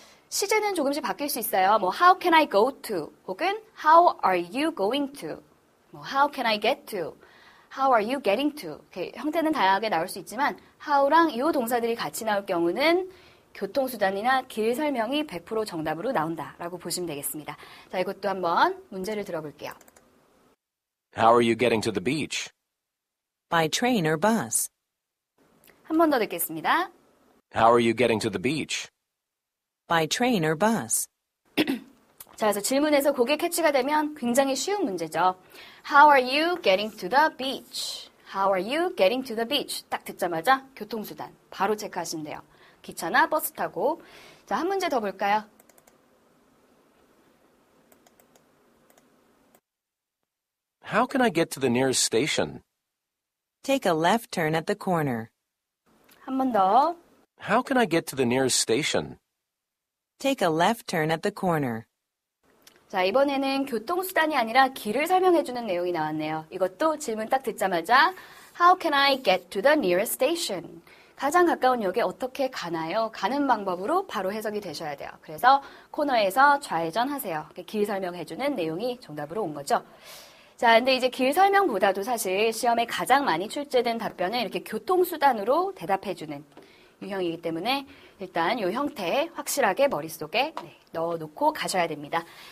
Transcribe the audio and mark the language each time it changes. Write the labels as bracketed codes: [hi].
[ko] 시제는 조금씩 바뀔 수 있어요. 뭐 [en] how can I go to [ko] 혹은 [en] how are you going to [ko] 뭐 [en] how can I get to how are you getting to [ko] 이렇게 형태는 다양하게 나올 수 있지만 how랑 이 동사들이 같이 나올 경우는 교통수단이나 길 설명이 100% 정답으로 나온다라고 보시면 되겠습니다. 자, 이것도 한번 문제를 들어볼게요. [en] How are you getting to the beach? By train or bus? [ko] 한 번 더 듣겠습니다. [en] How are you getting to the beach? By train or bus? [ko] 자, 그래서 질문에서 그게 캐치가 되면 굉장히 쉬운 문제죠. [en] How are you getting to the beach? How are you getting to the beach? [ko] 딱 듣자마자 교통수단 바로 체크하시면 돼요. 기차나 버스 타고. 자, 한 문제 더 볼까요? [en] How can I get to the nearest station? Take a left turn at the corner. [ko] 한 번 더. [en] How can I get to the nearest station? Take a left turn at the corner. [ko] 자, 이번에는 교통수단이 아니라 길을 설명해주는 내용이 나왔네요. 이것도 질문 딱 듣자마자 [en] How can I get to the nearest station? [ko] 가장 가까운 역에 어떻게 가나요? 가는 방법으로 바로 해석이 되셔야 돼요. 그래서 코너에서 좌회전하세요. 길 설명해주는 내용이 정답으로 온 거죠. 자, 근데 이제 길 설명보다도 사실 시험에 가장 많이 출제된 답변은 이렇게 교통수단으로 대답해주는 유형이기 때문에 일단 이 형태 확실하게 머릿속에 넣어놓고 가셔야 됩니다.